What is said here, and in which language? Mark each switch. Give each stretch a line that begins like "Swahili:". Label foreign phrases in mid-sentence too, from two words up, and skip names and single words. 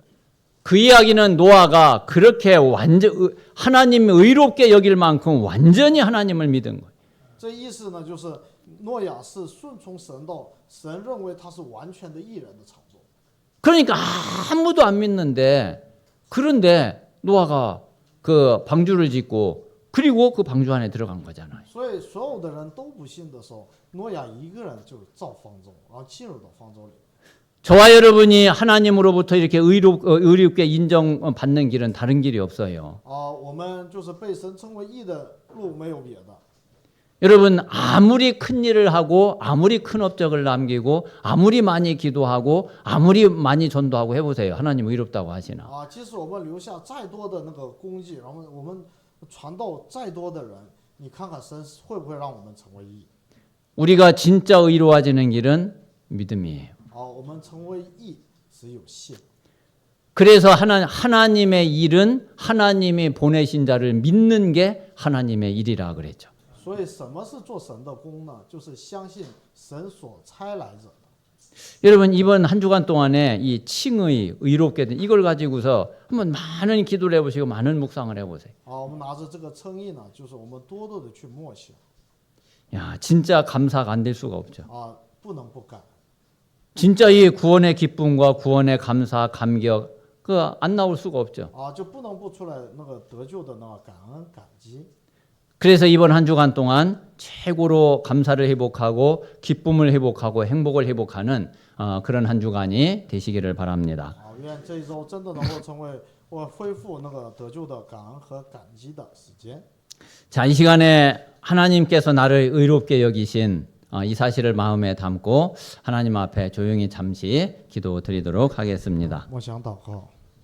Korean: 그 이야기는 노아가 그렇게 하나님 의롭게 여길 만큼 완전히 하나님을 믿은 거예요.
Chinese: 这意思呢，就是诺亚是顺从神道，神认为他是完全的义人的场所。
Korean: 그러니까 아무도 안 믿는데 그런데 노아가 그 방주를 짓고 그리고 그 방주 안에 들어간 거잖아요.
Chinese: 所以所有的人都不信的时候，诺亚一个人就造方舟，然后进入到方舟里。
Korean: 저와 여러분이 하나님으로부터 이렇게 의롭게 인정받는 길은 다른 길이 없어요.
Chinese: 我们就是被神称为义的路没有别的。
Korean: 여러분 아무리 큰 일을 하고 아무리 큰 업적을 남기고 아무리 많이 기도하고 아무리 많이 전도하고 해보세요. 하나님 의롭다고 하시나.
Chinese: 即使我们留下再多的那个功绩，然后我们传道再多的人，你看看神会不会让我们成为义？
Korean: 우리가 진짜 의로워지는 길은 믿음이에요.
Chinese: 我们成为义只有信。
Korean: 그래서 하나님의 일은 하나님이 보내신 자를 믿는 게 하나님의 일이라 그랬죠.
Chinese: 所以什么是做神的工呢？就是相信神所差来者的。
Korean: 여러분 이번 한 주간 동안에 이 칭의 의롭게 된 이걸 가지고서 한번 많은 기도를 해보시고 많은 묵상을 해보세요.
Chinese: 我们拿着这个称义呢，就是我们多多的去默想。
Korean: 야 진짜 감사가 안 될 수가 없죠.
Chinese: 不能不感。
Korean: 진짜 이 구원의 기쁨과 구원의 감사, 감격 그 안 나올 수가 없죠.
Chinese: 就不能不出来那个得救的那个感恩感激。
Korean: 그래서 이번 한 주간 동안 최고로 감사를 회복하고 기쁨을 회복하고 행복을 회복하는 그런 한 주간이 되시기를 바랍니다.
Chinese: 愿这一周真的能够成为我恢复那个得救的感恩和感激的时间。
Korean: 자, 이 시간에 하나님께서 나를 의롭게 여기신 이 사실을 마음에 담고 하나님 앞에 조용히 잠시 기도 드리도록 하겠습니다.
Chinese: 默想祷告。